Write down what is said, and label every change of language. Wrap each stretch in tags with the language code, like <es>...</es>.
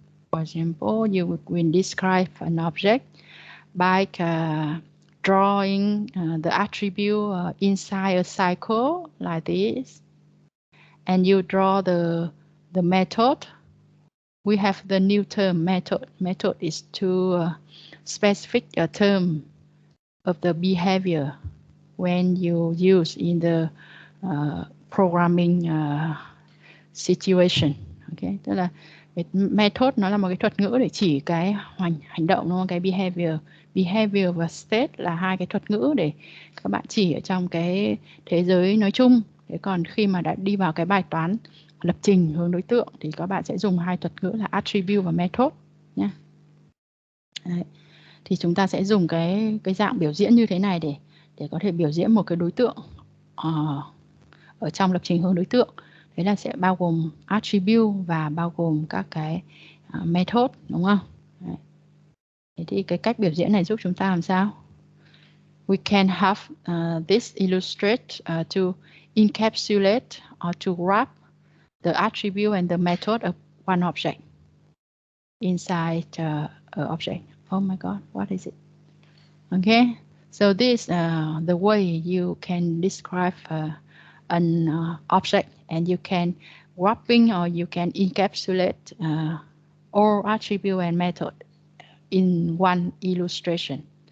<en>For example, you will describe an object by drawing the attribute inside a cycle like this, and you draw the method. We have the new term method. Method is to specific a term of the behavior when you use in the programming situation.</en> <vi>Okay, tức là method nó là một cái thuật ngữ để chỉ cái hành động, nó cái behavior và state là 2 cái thuật ngữ để các bạn chỉ ở trong cái thế giới nói chung. Thế còn khi mà đã đi vào cái bài toán lập trình hướng đối tượng thì các bạn sẽ dùng 2 thuật ngữ là attribute và method nhé. Đấy. Thì chúng ta sẽ dùng cái dạng biểu diễn như thế này để có thể biểu diễn một cái đối tượng ở trong lập trình hướng đối tượng. Đấy là sẽ bao gồm attribute và bao gồm các cái method, đúng không? Đấy. Thế thì cái cách biểu diễn này giúp chúng ta làm sao?</vi> <en>We can have this illustrate to encapsulate or to wrap the attribute and the method of one object inside an object. Oh my God, what is it? Okay, so this the way you can describe an object, and you can wrapping or you can encapsulate all attribute and method in one illustration.</en>